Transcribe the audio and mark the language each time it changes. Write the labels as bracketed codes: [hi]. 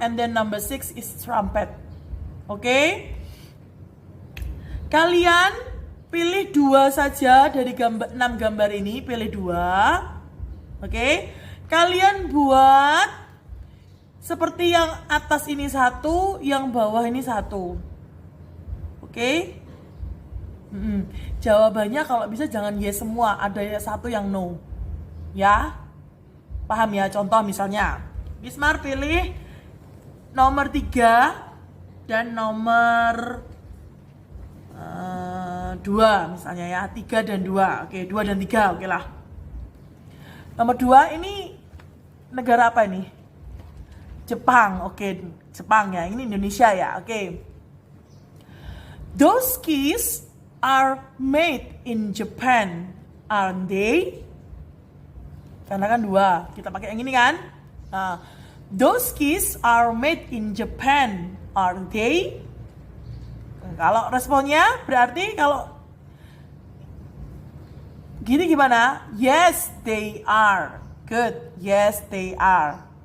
[en] And then number 6 is trumpet. Oke. [id] Kalian pilih 2 saja dari 6 gambar ini, pilih 2. Oke. Kalian buat seperti yang atas ini 1, yang bawah ini 1. Oke. Jawabannya kalau bisa jangan yes semua, ada 1 yang no. Ya. Paham ya? Contoh misalnya, Miss Mar pilih nomor 3 dan nomor 2 misalnya ya, 3 dan 2. Oke, 2 dan 3, oke lah. Nomor 2 ini negara apa ini? Jepang, oke, Jepang ya, ini Indonesia ya, oke. [en] Those skis are made in Japan, aren't they? [id] Karena kan 2, kita pakai yang ini kan. [en] Nah, those skis are made in Japan, aren't they? [id] Kalau responnya berarti kalau gini gimana? [en] Yes, they are. Good. Yes, they are.